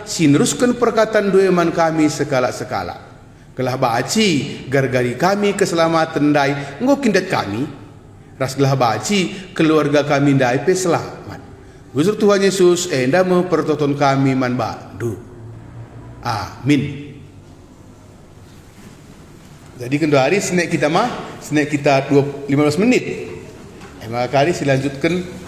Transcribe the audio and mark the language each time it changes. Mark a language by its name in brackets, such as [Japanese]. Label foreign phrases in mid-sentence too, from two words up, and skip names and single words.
[Batak Karo] Sineruskan perkataan doeman kami sekala-sekala. Kelah baci gargari kami keselamatan dai ngokindat kami. Ras gelah baci keluarga kami dai pe selamat. Bujur Tuhan Yesus enda mempertonton kami man bandu. Amin. Jadi kendari snack kita 15 menit. Maka kali silanjutkan